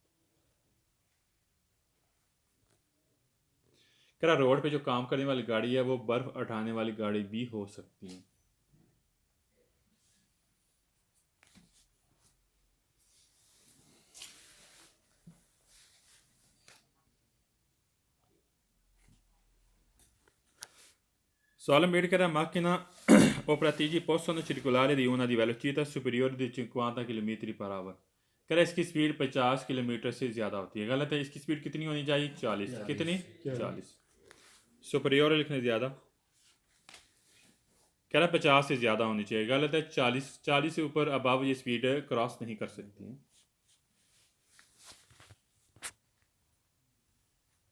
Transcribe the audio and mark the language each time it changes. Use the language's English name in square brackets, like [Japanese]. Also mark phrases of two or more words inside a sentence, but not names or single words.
[Hindi] कह रहा रोड पे जो काम करने वाली गाड़ी है वो बर्फ़ उठाने वाली गाड़ी भी हो सकती है। सवाल मेड कह रहा है [Italian] macchina operatrici possono circolare di una di velocità superiore di 50 km per ora। [Hindi] कह रहा है इसकी स्पीड 50 किलोमीटर से ज़्यादा होती है। गलत है, इसकी स्पीड कितनी होनी चाहिए? 40। कितनी? 40। सुपरियोर लिखने ज़्यादा, कह रहा है 50 से ज़्यादा होनी चाहिए। गलत है, 40 से ऊपर अबव ये स्पीड क्रॉस नहीं कर सकती है।